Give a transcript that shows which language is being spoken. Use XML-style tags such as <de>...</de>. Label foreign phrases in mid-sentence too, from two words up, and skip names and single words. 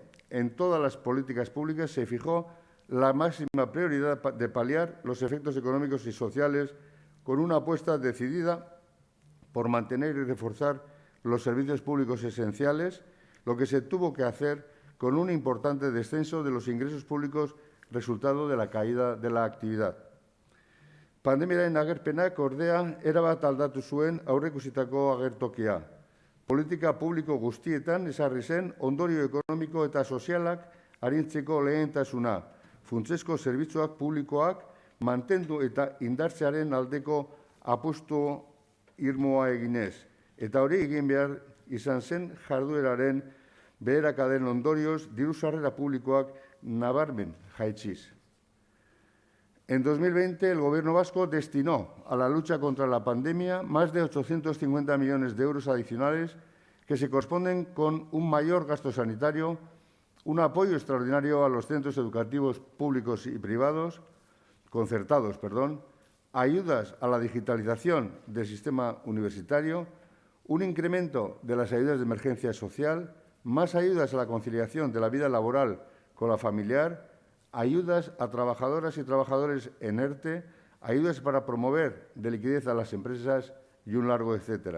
<es>En todas las políticas públicas se fijó la máxima prioridad de paliar los efectos económicos y sociales con una apuesta decidida por mantener y reforzar los servicios públicos esenciales, lo que se tuvo que hacer con un importante descenso de los ingresos públicos resultado de la caída de la actividad.</es> <eu>Pandemiaren agerpenak, ordea, erabat aldatu zuen aurreikusitako agertokia. Politika publiko guztietan ezarri zen ondorio ekonomiko eta sozialak arintzeko lehentasuna, funtsezko zerbitzuak publikoak mantendu eta indartzearen aldeko apustu irmoa eginez, eta hori egin behar izan zen jardueraren beherakaden ondorioz diru sarrera publikoak nabarmen jaitsiz.</eu> <es>En 2020, el Gobierno vasco destinó a la lucha contra la pandemia más de 850 millones de euros adicionales que se corresponden con un mayor gasto sanitario, un apoyo extraordinario a los centros educativos públicos y privados, concertados, ayudas a la digitalización del sistema universitario, un incremento de las ayudas de emergencia social, más ayudas a la conciliación de la vida laboral con la familiar, ayudas a trabajadoras y trabajadores en ERTE, ayudas para promover de liquidez a las empresas y un largo etcétera.</es>